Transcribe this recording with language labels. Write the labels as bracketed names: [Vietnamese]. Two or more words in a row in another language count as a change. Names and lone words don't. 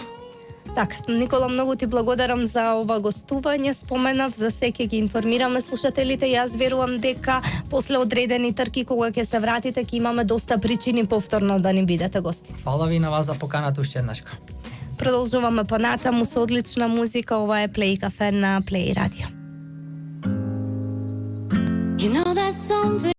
[Macedonian] Така, Никола, многу ти благодарам за ова гостување. Споменав, за секи ги информираме слушателите. Јас верувам дека после одредени трки кога ќе се вратите ќе имаме доста причини повторно да ни бидете гости. Фала ви на вас за поканата уште еднашка. Продолжуваме понатаму со одлична музика. Ова е Play Cafe на Play Radio. [English] You know that something